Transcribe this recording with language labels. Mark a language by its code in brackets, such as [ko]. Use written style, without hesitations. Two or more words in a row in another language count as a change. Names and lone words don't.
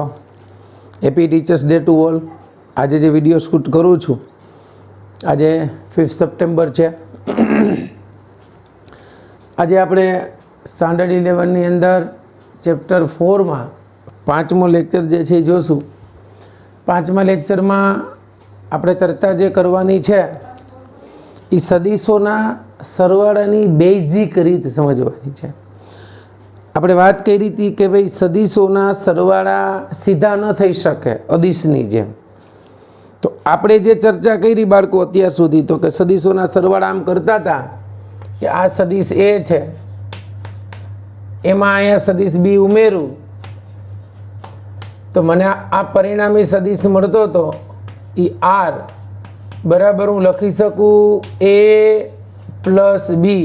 [en] Happy teachers day to all. [gu] આજ જો [en] video shoot [gu] કરૂં છૂં આજ 5 સપ્ટેમ્બર હૈ। આજ આપણે સ્ટેન્ડર્ડ 11 ની અંદર ચેપ્ટર 4 મેં 5મો લેક્ચર જે છે જોશું। 5મા લેક્ચર મેં આપણે ચર્ચા જે કરવાની છે ઈ સદીશોના સરવાળાની બેઝિક રીત સમજવાની છે। આપણે વાત કરી હતી કે ભાઈ સદીશોના સરવાળા સીધા ન થઈ શકે અદિશની જેમ। તો આપણે જે ચર્ચા કરી બાળકો અત્યાર સુધી તો કે સદીશોના સરવાળા આમ કરતા હતા કે આ સદીશ એ છે એમાં અહીંયા સદીશ બી ઉમેરું તો મને આ પરિણામી સદીશ મળતો હતો એ આર બરાબર હું લખી શકું એ પ્લસ બી।